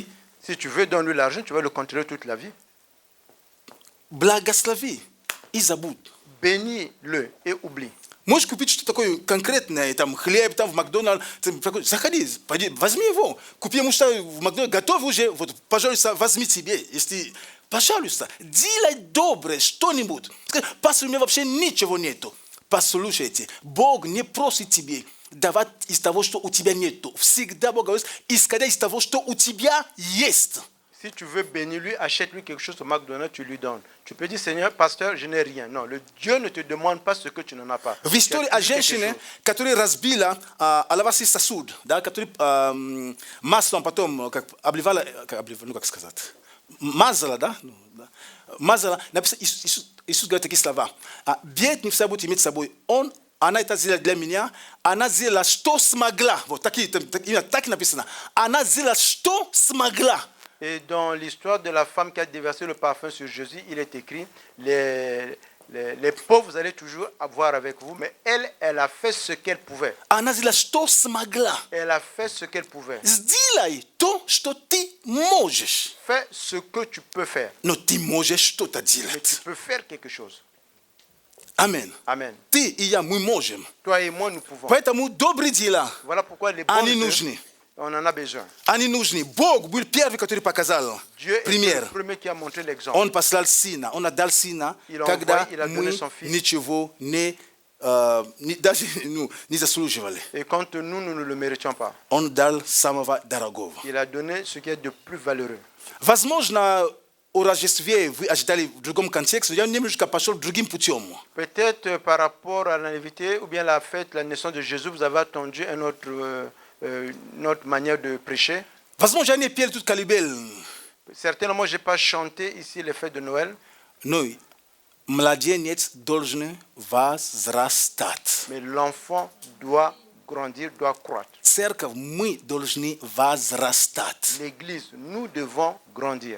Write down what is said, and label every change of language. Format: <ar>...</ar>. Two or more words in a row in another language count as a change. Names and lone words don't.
<fr>Si tu veux donner l'argent, tu vas le contrôler toute la vie.</fr> <ru>Благослови и забудь.</ru> <fr>Bénis-le et oublie.</fr> <ru>Можешь купить что-то такое конкретное, там, хлеб, там, в Макдональдс, заходи, пойди, возьми его. Купи ему что в Макдональдс, готов уже, вот, пожалуйста, возьми себе, если... Пожалуйста, делай доброе что-нибудь. Скажи, пастор, у меня вообще ничего нету. Послушайте, Бог не просит тебе давать из того, что у тебя нету. Всегда Бог говорит, исходя из того, что у тебя есть.</ru> <fr>Si tu veux bénir lui, achète-lui quelque chose au McDonald's, tu lui donnes. Tu peux dire, Seigneur, pasteur, je n'ai rien. Non, le Dieu ne te demande pas ce que tu n'en as pas.</fr> <ru>В истории о женщине, которая разбила алавастровый сосуд, да, который маслом потом как обливала, ну как сказать, мазала, да? Мазала, написано, Иисус говорит такие слова. Бедный всегда будет иметь с собой. Она это сделала для меня, она сделала, что смогла. Вот такие, именно так написано. Она сделала, что смогла.</ru> <fr>Et dans l'histoire de la femme qui a déversé le parfum sur Jésus, il est écrit, les pauvres, vous allez toujours avoir avec vous, mais elle a fait ce qu'elle pouvait.</fr> <ru>Она сделала, что смогла.</ru> <fr>Elle a fait ce qu'elle pouvait.</fr> <ru>Сделай то, что ты можешь.</ru> <fr>Fais ce que tu peux faire.</fr> <ru>Но ты можешь что-то</ru> <fr>Mais tu</fr> <ru>делать.</ru> <fr>peux faire quelque chose.</fr> <ru>Аминь.</ru> <fr>Amen.</fr> <ru>Ты и я, мы можем.</ru> <fr>Toi et moi, nous pouvons.</fr> <ru>Поэтому добрые дела,</ru> <fr>Voilà pourquoi les bonnes</fr> <ru>они</ru> <fr>œuvres,</fr> <ru>нужны.</ru> <fr>on en a besoin.</fr> <ru>Они нужны. Бог был первый, который показал</ru> <fr>Dieu est le</fr> <ru>пример.</ru> <fr>premier qui a montré l'exemple.</fr> <ru>Он послал Сына, Он отдал Сына,</ru> <fr>Il a</fr> <ru>когда</ru> <fr>envoyé, il a donné</fr> <ru>мы</ru> <fr>son Fils.</fr> <ru>ничего даже не заслуживали.</ru> <fr>Et quand nous ne le méritions pas,</fr> <ru>Он дал самого дорогого.</ru> <fr>il a donné ce qui est de plus valeureux.</fr> <ru>Возможно, о Рождестве вы ожидали в другом контексте, я немножко пошел другим путем.</ru> <fr>Peut-être par rapport à la nativité ou bien la fête, la naissance de Jésus, vous avez attendu une autre manière de prêcher.</fr> <ru>Возможно, я не пел тут колыбель,</ru> <fr>Certainement, je n'ai pas chanté ici les fêtes de Noël,</fr> <ru>но младенец должен возрастать.</ru> <fr>mais l'enfant doit grandir, doit croître.</fr> <ru>Церковь, мы должны возрастать.</ru> <fr>L'Église, nous devons grandir.</fr>